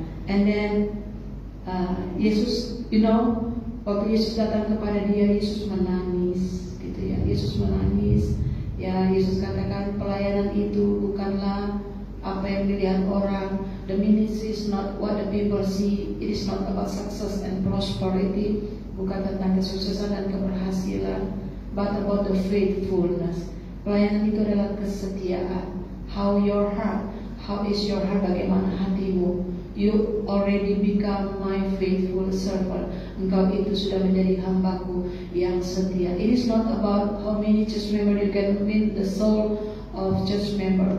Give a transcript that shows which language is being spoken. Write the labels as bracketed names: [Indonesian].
[English] And then [Indonesian] Yesus, [English] you know, [Indonesian] waktu Yesus datang kepada dia, Yesus menangis, gitu ya. Yesus menangis, ya. Yesus katakan pelayanan itu bukanlah apa yang dilihat orang. [English] The ministry is not what the people see. It is not about success and prosperity. [Indonesian] Bukan tentang kesuksesan dan keberhasilan, [English] but about the faithfulness. [Indonesian] Pelayanan itu adalah kesetiaan. [English] How is your heart? [Indonesian] Bagaimana hatimu? [English] You already become my faithful servant. [Indonesian] Engkau itu sudah menjadi hambaku yang setia. [English] It is not about how many church member you can win the soul of church member.